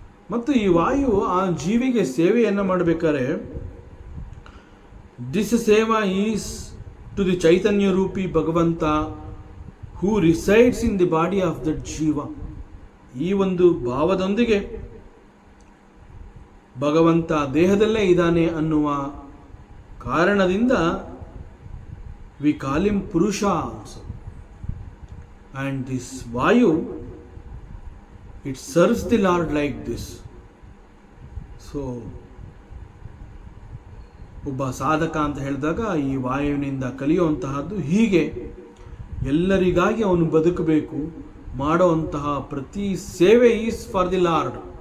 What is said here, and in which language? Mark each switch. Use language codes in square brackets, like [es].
[kn] ಮತ್ತು ಈ ವಾಯು ಆ ಜೀವಿಗೆ ಸೇವೆಯನ್ನು ಮಾಡಬೇಕಾದ್ರೆ [en] this ಸೇವಾ is to the [kn] Chaitanya rupee ಭಗವಂತ [en] Who resides in the body of that ಜೀವ. [kn] ಈ ಒಂದು ಭಾವದೊಂದಿಗೆ ಭಗವಂತ ದೇಹದಲ್ಲೇ ಇದ್ದಾನೆ ಅನ್ನುವ ಕಾರಣದಿಂದ [en] We call him ಪುರುಷ also. And this Vayu, it serves the Lord like this. [kn] So, ಒಬ್ಬ ಸಾಧಕ ಅಂತ ಹೇಳಿದಾಗ ಈ ವಾಯುವಿನಿಂದ ಕಲಿಯುವಂತಹದ್ದು ಹೀಗೆ ಎಲ್ಲರಿಗಾಗಿ ಅವನು ಬದುಕಬೇಕು, ಮಾಡುವಂತಹ ಪ್ರತಿ ಸೇವೆ [en] Is for the Lord.